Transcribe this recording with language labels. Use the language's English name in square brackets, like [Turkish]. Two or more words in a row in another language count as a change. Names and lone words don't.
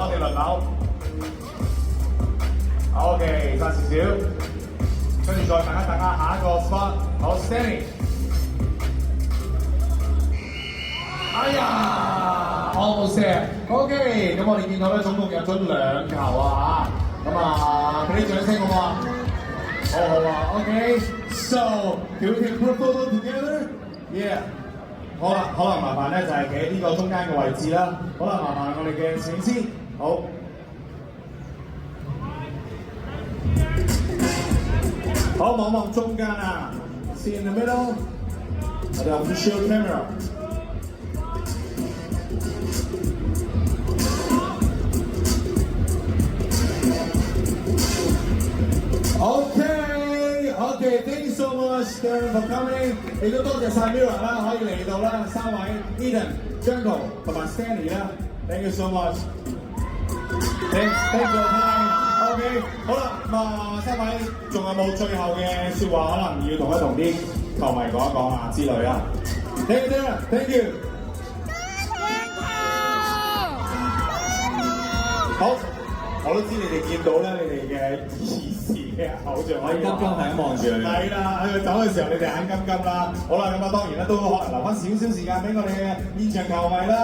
[Cantonese] 我哋輪流。OK， 差少少，跟住再等一等下一個 spot， 好 ，Stanley。哎呀 ， [English] almost there。 [Cantonese] OK， 咁我哋見到咧，總共入咗2球啊嚇，咁啊，俾啲掌聲好唔好啊？ [English] 好啊 ，OK，so can we take a group photo together？Yeah。 [Cantonese] 好啦，可能麻煩咧就係企喺呢個中間嘅位置啦。好啦，麻煩我哋嘅攝影師，好。好，望望中間啊 ， [English] See in the middle，我哋 official camera。OK，thank you so much for coming。 [Cantonese] 亦都多謝晒 Mirror 啦，可以嚟到啦，三位 Eden、Junko 同埋 Stanley 啦 ， [English] thank you so much。 Thank you time。 [Cantonese] OK， 好啦，咁啊，三位仲有冇最後嘅説話，可能要同啲球迷講一講啊之類啊 ？ [English] Thank you，thank you。 [Cantonese] 好，我都知你哋見到咧，你哋嘅兒時嘅偶像可以金金係咁望住佢。係啦，喺佢走嘅時候，你哋眼金金啦。好啦，咁啊當然啦，都可能留翻少少時間俾我哋嘅現場球迷啦。